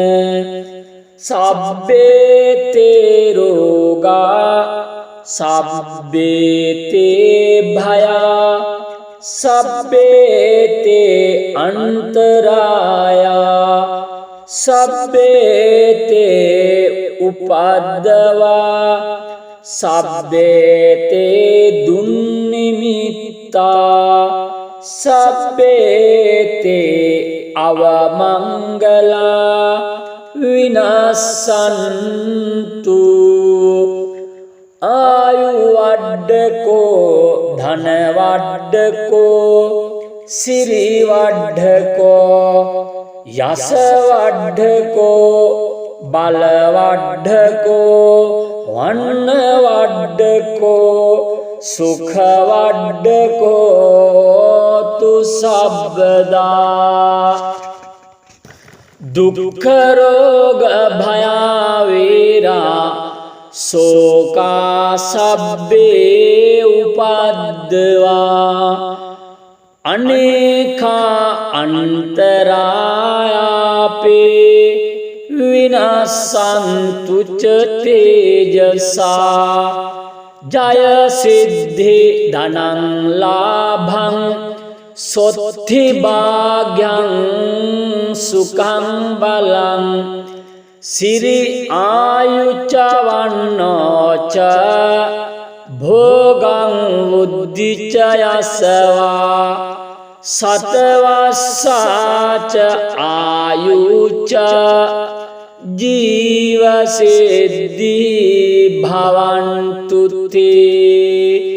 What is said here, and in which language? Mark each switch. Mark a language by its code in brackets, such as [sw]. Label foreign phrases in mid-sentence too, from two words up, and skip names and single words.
[pi] සබ්බේතේ රෝගා සබ්බේතේ භයා සබ්බේතේ අන්තරායා සබ්බේතේ උපද්දවා සබ්බේතේ දුන්නිමිත්තා සබ්බේතේ අවමංගලා විනාසන්තු ආයු වඩ්ඩකෝ ධන වඩ්ඩකෝ සිරි වඩ්ඩකෝ යස වඩ්ඩකෝ බල වඩ්ඩකෝ වන්න වඩ්ඩකෝ සුඛ වඩ්ඩකෝ තු සබ්බදා දුක්ඛ රෝග භයා වේරා සෝකා සබ්බේ උපද්දවා අනේකා අන්තරායාපේ විනාසන්තු ච තේජසා ජය සිද්ධි ධනං ලාභං සොත්ති භාග්‍යං සුඛං බලං සිරි ආයුච්ච වන්නෝච භෝගං උද්ධිච්ච යසවා සතවස්සාච ආයුච්ච ජීවසිද්ධි භවන්තු තේ